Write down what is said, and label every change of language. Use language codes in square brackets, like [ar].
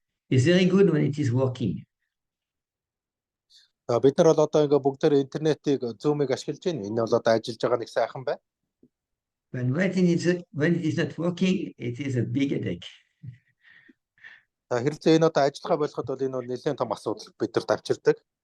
[en] It's very good when it is working. [mn] Бид нар бол одоо ингээ бүгдээр интернетийг Zoom-ыг ашиглаж байна. Энэ бол одоо ажиллаж байгаа нэг сайхан байна. [en] When it is not working, it is a big headache. [mn] Хэрвээ энэ одоо ажиллахаа болоход бол энэ бол нэлээд том асуудал бидэрт авчирдаг.